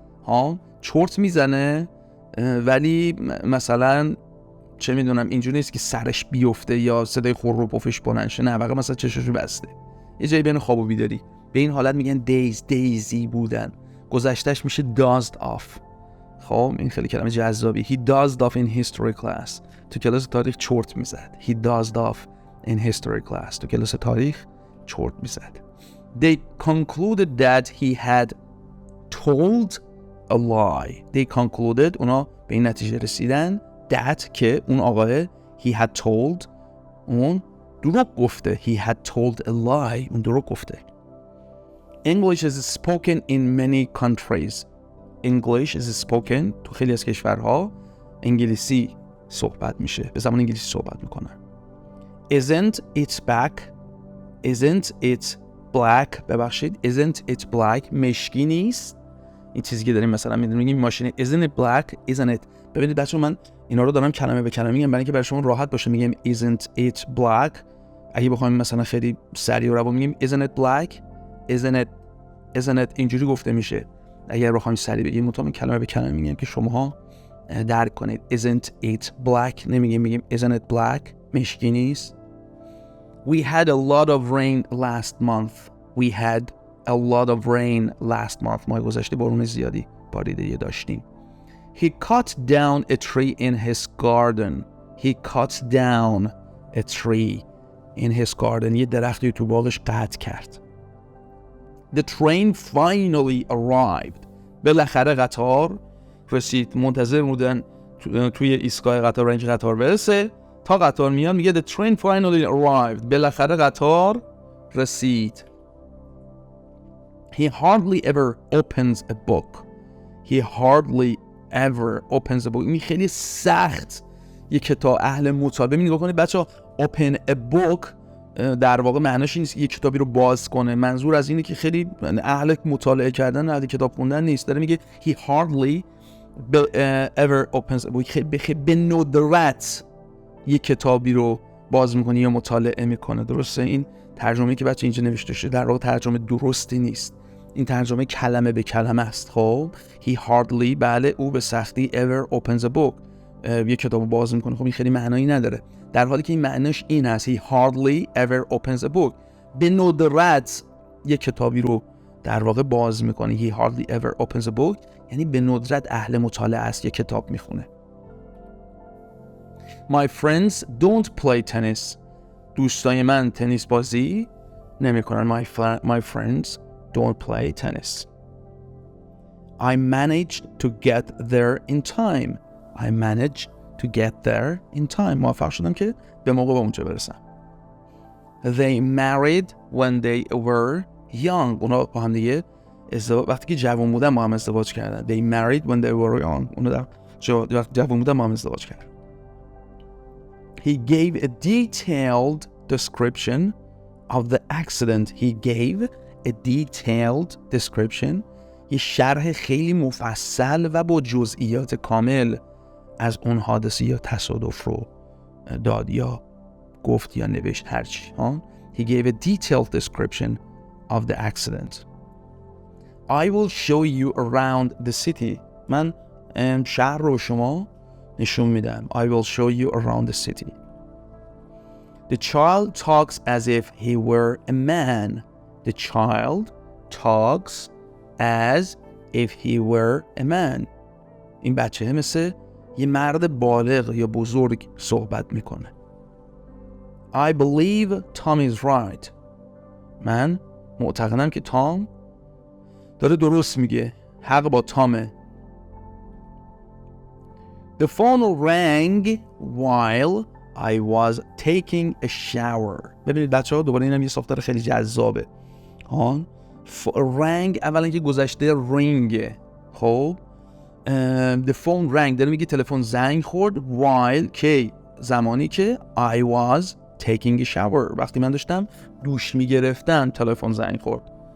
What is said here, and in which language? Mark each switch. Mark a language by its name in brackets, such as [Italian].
[Persian] ها چرت میزنه ولی مثلا چه میدونم اینجوری نیست که سرش بیفته یا صدای خور و پفش بلند شه. نه، واقعا مثلا چشاشو بسته. یه جایی بین خواب و بیداری. به این حالت میگن دیزی بودن. گذشتهش میشه dozed off. خب این خیلی کلمه جذابی. [English] He dozed off in history class. [Persian] تو کلاس تاریخ چرت میزد. [English] He dozed off in history class. [Persian] تو کلاس تاریخ چرت میزد. [English] They concluded that he had told a lie. They concluded [Persian] اونا به این نتیجه رسیدن that که اون آقای [English] he had told [Persian] اون دروغ گفته. [English] He had told a lie. [Persian] اون دروغ گفته. [English] English is spoken in many countries. English is spoken [Persian] تو خیلی از کشورها انگلیسی صحبت میشه. به زبان انگلیسی صحبت میکنن. [English] Isn't it black? Isn't it black؟ [Persian] ببخشید. [English] Isn't it black؟ [Persian] مشکی نیست. این چیزی که داریم مثلا میگیم ماشین [English] isn't it black isn't it. [Persian] ببینید بچه‌ها من اینا رو دارم کلمه به کلمه میگم برای اینکه برای شما راحت باشه. میگم [English] isn't it black، [Persian] اگه بخوایم مثلا خیلی سریع و روون میگیم [English] isn't it black isn't it [Persian] اینجوری گفته میشه. اگر بخوایم سریع بگیم مطابق کلمه به کلمه میگیم که شماها درک کنید. [English] isn't it black [Persian] نمیگیم [English] isn't it black، [Persian] مشکی نیست. [English] We had a lot of rain last month. We had a lot of rain last month. [Persian] ماه گذشته بارون زیادی باریدگی داشتیم. [English] He cut down a tree in his garden. He cut down a tree in his garden. [Persian] یه درختی تو باغش قطع کرد. [English] The train finally arrived. [Persian] بالاخره قطار رسید. منتظر بودن توی ایستگاه قطار رنج قطار برسه. تا قطار میاد میگه [English] the train finally arrived. [Persian] بالاخره قطار رسید. [English] He hardly ever opens a book. He hardly ever opens a book. [Persian] این خیلی سخت یک کتاب اهل مطالعه نگاه کنید بچه‌ها. open a book در واقع معناش این نیست یک کتابی رو باز کنه. منظور از اینه که خیلی اهل مطالعه کردن، اهل کتاب خوندن نیست. داره میگه [English] he hardly ever opens a book. [Persian] به ندرت یک کتابی رو باز میکنه یا مطالعه میکنه. درسته؟ این ترجمه‌ای که بچه اینجا نوشته شده در واقع ترجمه درستی نیست. این ترجمه کلمه به کلمه است. خب [English] he hardly، [Persian] بله، او به سختی [English] ever opens a book، [Persian] یک کتابو باز میکنه. خب این خیلی معنایی نداره، در حالی که این معنیش این هست [English] he hardly ever opens a book. [Persian] به ندرت یک کتابی رو در واقع باز میکنه. [English] he hardly ever opens a book [Persian] یعنی به ندرت اهل مطالعه است، یک کتاب میخونه. [English] My friends don't play tennis. [Persian] دوستای من تنیس بازی نمیکنن. [English] My friends don't play tennis. I managed to get there in time. I managed to get there in time. [Persian] موفق شدم که به موقع به اونجا برسم. [English] They married when they were young. [Persian] اونا با هم دیگه وقتی که جوان بودن با هم ازدواج کردن. [English] They married when they were young. [Persian] اونا وقتی جوان بودن با هم ازدواج کردن. [English] He gave a detailed description of the accident. He gave a detailed description. [Persian] یه شرح خیلی مفصل و با جزئیات کامل از اون حادثه یا تصادف رو داد یا گفت یا نوشت هرچی. [English] He gave a detailed description of the accident. I will show you around the city. [Persian] من شهر رو شما نشون میدم. [English] I will show you around the city. The child talks as if he were a man. The child talks as if he were a man. [Persian] این بچه مثل یه مرد بالغ یا بزرگ صحبت میکنه. [English] I believe Tom is right. [Persian] من معتقدم که تام داره درست میگه. حق با تامه. [English] The phone rang while I was taking a shower. [Persian] ببینید بچه ها دوباره اینم یه ساختار خیلی جذابه. رنگ اولا که گذشته رینگه. خب [English] the phone rang [Persian] داره میگه تلفن زنگ خورد while که زمانی که [English] I was taking a shower [Persian] وقتی من داشتم دوش میگرفتم تلفن زنگ خورد.